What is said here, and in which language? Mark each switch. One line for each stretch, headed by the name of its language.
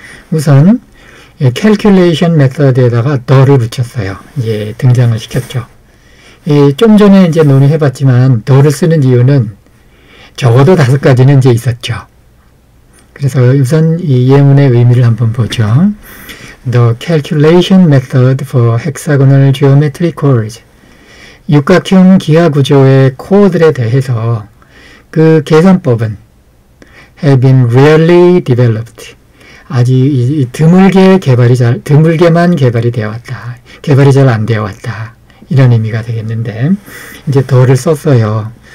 Korean: 우선
English: calculation method
Korean: 에다가 the를 붙였어요. 이제 등장을 시켰죠. 좀 전에 이제 논의해 봤지만 the를 쓰는 이유는 적어도 5가지는 이제 있었죠. 그래서 우선 이 예문의 의미를 한번 보죠.
English: The calculation method for hexagonal geometry chords.
Korean: 육각형 기하 구조의 코어들에 대해서 그 계산법은
English: have been rarely developed.
Korean: 아주 드물게만 개발이 되어 왔다. 개발이 잘 안 되어 왔다. 이런 의미가 되겠는데, 이제 더를 썼어요.